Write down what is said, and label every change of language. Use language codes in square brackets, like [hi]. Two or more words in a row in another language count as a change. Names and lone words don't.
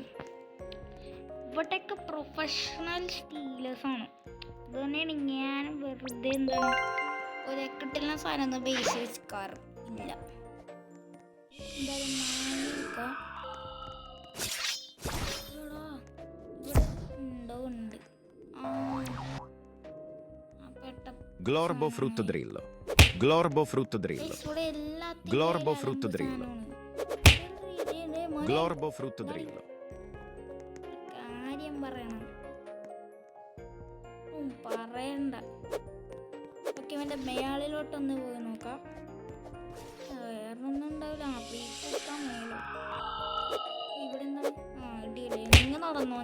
[ml] ഇവിടെയൊക്കെ പ്രൊഫഷണൽ സ്റ്റീലേഴ്സാണ്. ഇത് തന്നെയാണ് ഞാൻ വെറുതെ എന്താണ് ഒരെക്കട്ടിലുള്ള സാധനം ബേസ് വെച്ചില്ല. എന്തായാലും ഉണ്ട് Glorbo frutto drillo. Glorbo frutto drillo. Glorbo frutto drillo. Glorbo frutto drillo. കാര്യം പറയണ്ട. ഓക്കെ, അവൻ്റെ മേളിലോട്ടൊന്ന് പോയി നോക്കാം. വേറൊന്നും ഉണ്ടാവില്ല. ഇവിടെ എന്താണ്? ഇടിയില്ലേ, നിങ്ങൾ നടന്നോ?